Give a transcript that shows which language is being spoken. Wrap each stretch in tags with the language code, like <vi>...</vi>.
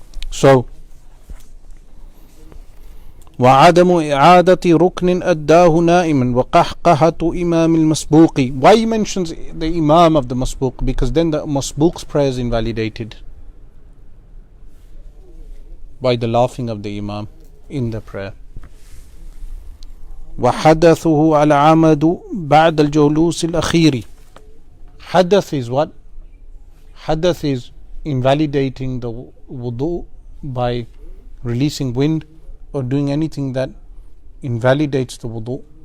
<ar>So, وعدم إعادة ركن أداه نائما وقهقهة إمام المسبوق.</ar> <en>Why he mentions the Imam of the Masbuq? Because then the Masbuq's prayer is invalidated by the laughing of the Imam in the prayer.</en> <ar>وحدثه العمد بعد الجلوس الأخير.</ar> <en>Hadath is what? Hadath is invalidating the wudu by releasing wind or doing anything that invalidates the wudu.</en>